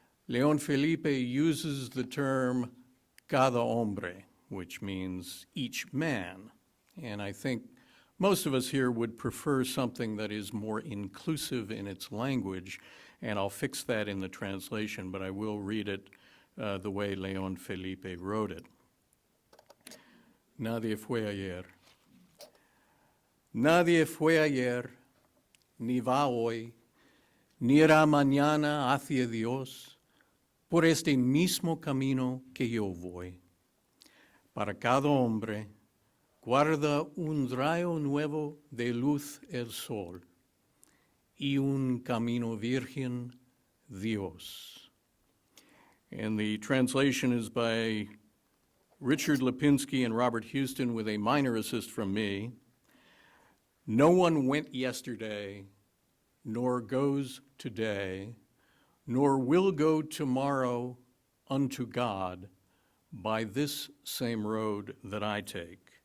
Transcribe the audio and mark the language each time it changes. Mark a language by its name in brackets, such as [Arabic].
[English] León Felipe uses the term [Spanish] cada hombre, [English] which means each man. And I think most of us here would prefer something that is more inclusive in its language, and I'll fix that in the translation, but I will read it the way León Felipe wrote it. [Spanish] Nadie fue ayer. Nadie fue ayer, ni va hoy, ni irá mañana hacia Dios, por este mismo camino que yo voy. Para cada hombre, Guarda un rayo nuevo de luz el sol y un camino virgen Dios. [English] And the translation is by Richard Lipinski and Robert Houston with a minor assist from me. No one went yesterday, nor goes today, nor will go tomorrow unto God by this same road that I take.